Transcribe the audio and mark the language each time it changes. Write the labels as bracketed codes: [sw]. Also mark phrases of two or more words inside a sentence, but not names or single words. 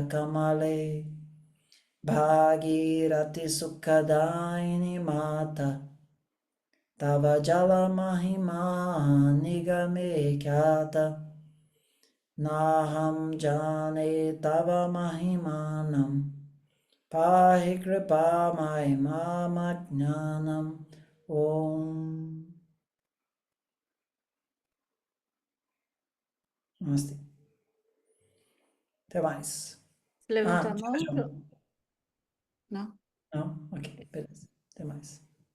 [sa] कमले भागीरथि सुखदायिनि मातः तव जल महिमा निगमे ख्यातः नाहं जाने तव महिमानं पाहि कृपा महिमम ज्ञानम् ॐ नमस्ते. [pt] Até mais. Você levantou a Diga, mão? João. Não? Não? Ok, beleza. Até mais.